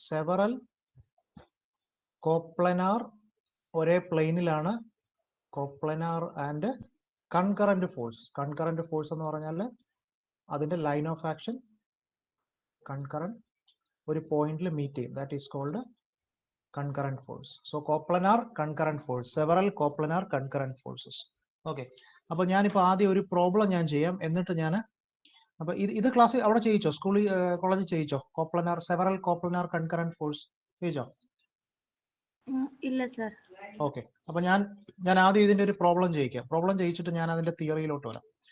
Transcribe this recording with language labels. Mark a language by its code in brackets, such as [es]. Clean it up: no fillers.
[ml] Several coplanar ഒരേ പ്ലെയിനിലാണ്, coplanar and concurrent force എന്ന് പറഞ്ഞാൽ അതിന്റെ ലൈൻ ഓഫ് ആക്ഷൻ കൺകറന്റ് ഒരു പോയിന്റിൽ മീറ്റ് ചെയ്യും. [en] That is called concurrent force. So coplanar concurrent force, several coplanar concurrent forces. Okay. [ml] അപ്പോൾ ഞാനിപ്പോൾ ആദ്യം ഒരു പ്രോബ്ലം ഞാൻ ചെയ്യാം. എന്നിട്ട് ഞാൻ അപ്പൊ ഇത് ക്ലാസ് അവിടെ ചെയ്യിച്ചോ? സ്കൂളിൽ കോളേജിൽ ചെയ്യിച്ചോ? Several coplanar concurrent force ചെയ്യിച്ചോ? ഇല്ല സർ. ഓക്കെ, അപ്പൊ ഞാൻ ആദ്യം ഇതിന്റെ ഒരു പ്രോബ്ലം ചെയ്യിക്കാം. പ്രോബ്ലം ചെയ്യിച്ചിട്ട് ഞാൻ അതിന്റെ തിയറിയിലോട്ട് വരാം.